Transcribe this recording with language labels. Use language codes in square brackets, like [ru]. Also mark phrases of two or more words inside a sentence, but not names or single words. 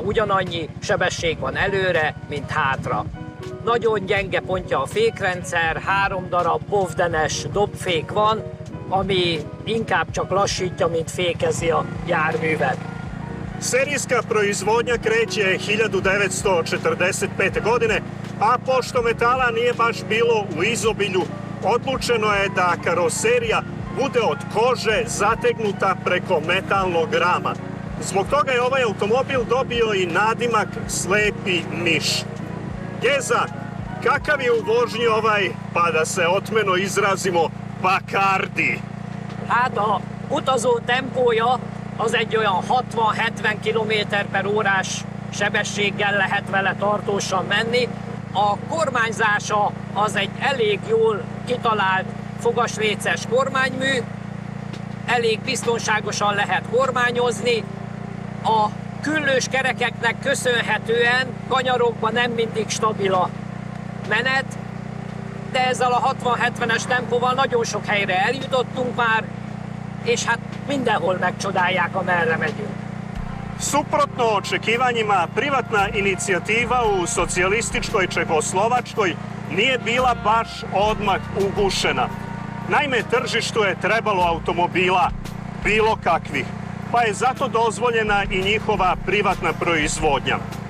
[hu] Ugyanannyi sebesség van előre, mint hátra. Nagyon gyenge pontja a fékrendszer, 3 darab bovdenes dobfék van, ami inkább csak lassítja, mint fékezi a járművet. [sr] Serijska proizvodnja kreće 1945. godine, a pošto metala nije baš bilo u izobilju, odlučeno je da karoserija bude od kože zategnuta preko metalnog rama. Zbog toga je ovaj automobil dobio i nadimak Slepi miš. Geza, kakav je u vožnji ovaj, pa da se otmeno izrazimo, Bacardi? [hu] Hát a utazó tempója az egy olyan 60-70 km/h sebességgel lehet vele tartósan menni. A kormányzása az egy elég jól kitalált fogasréces kormánymű, elég biztonságosan lehet kormányozni. A küllős kerekeknek köszönhetően kanyarokban nem mindig stabil a menet, de ezzel a 60-70-es tempóval nagyon sok helyre eljutottunk már, és hát mindenhol megcsodálják, amerre megyünk. [sr] Suprotno očekivanjima, privatna inicijativa u socijalističkoj Čehoslovačkoj nije bila baš odmah ugušena. Naime, tržištu je trebalo automobila bilo kakvih, pa je zato dozvoljena i njihova privatna proizvodnja.